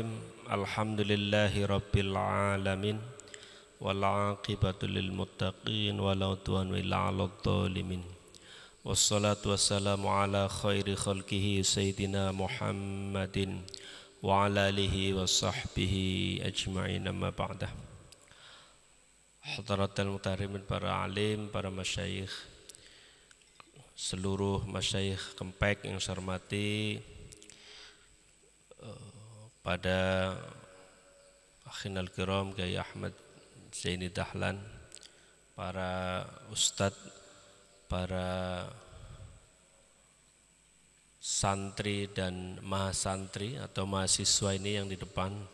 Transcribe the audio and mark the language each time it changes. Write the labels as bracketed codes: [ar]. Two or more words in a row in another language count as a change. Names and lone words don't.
[ar] الحمد لله رب العالمين. والعاقبة للمتقين ولا عدوان إلا على الظالمين. والصلاة والسلام على خير خلقه سيدنا محمد وعلى آله وصحبه أجمعين، أما بعد. حضرات المحترمين, [id] para alim, para masyayikh, seluruh masyayikh Kempek yang saya hormati, pada [ar] أخينا الكرام [id] Kiai Ahmad Zaini Dahlan, para ustadz, para santri dan mahasantri atau mahasiswa ini yang di depan.